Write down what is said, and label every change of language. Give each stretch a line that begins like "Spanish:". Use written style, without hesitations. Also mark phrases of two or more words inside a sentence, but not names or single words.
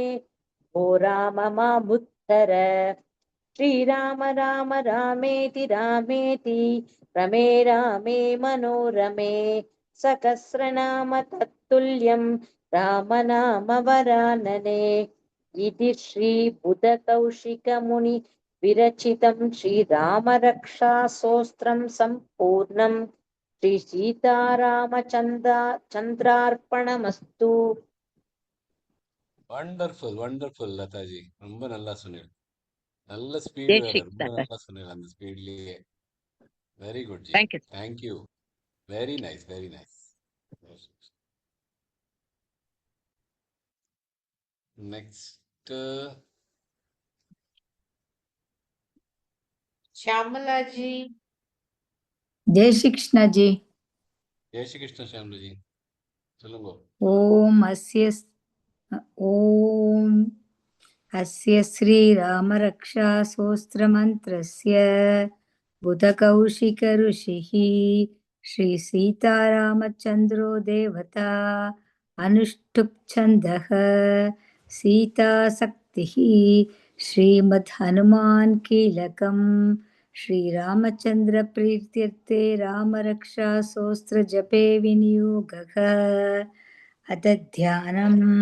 Sanskrit: ओ राम मामुत्तर श्रीराम राम रामेति रामेति रमे रामे मनोरमे सहस्रनाम तत्तुल्यं राम नाम वरानने इति श्रीबुधकौशिकमुनि विरचितं श्रीरामरक्षास्तोत्रं सम्पूर्णं श्रीसीतारामचन्द्रार्पणमस्तु
English: wonderful wonderful
Tamil: லதாஜி, ரொம்ப நல்லா சொன்னீங்க. நல்ல ஸ்பீடு
Kannada: ಜೈ
Tamil: வேற, ரொம்ப
Kannada: ಶ್ರೀಕೃಷ್ಣ ಸರ್.
Tamil: நல்லா சொன்னீங்க அந்த ஸ்பீட்லயே.
English: very good
Tamil: ஜி,
English: thank you. thank you. very nice, very nice. ನೆಕ್ಸ್ಟ್
Hindi: श्यामला जी। जय श्री कृष्ण जी। जय श्री कृष्ण श्यामला जी,
Tamil: சொல்லுங்க.
Sanskrit: ओम अस्य श्रीरामरक्षास्तोत्रमन्त्रस्य बुधकौशिक ऋषिः श्रीसीतारामचन्द्रो देवता अनुष्टुप् छन्दः सीताशक्तिः श्रीमद् हनुमान् कीलकम् श्रीरामचन्द्र प्रीत्यर्थे रामरक्षास्तोत्र जपे विनियोगः अथ ध्यानम्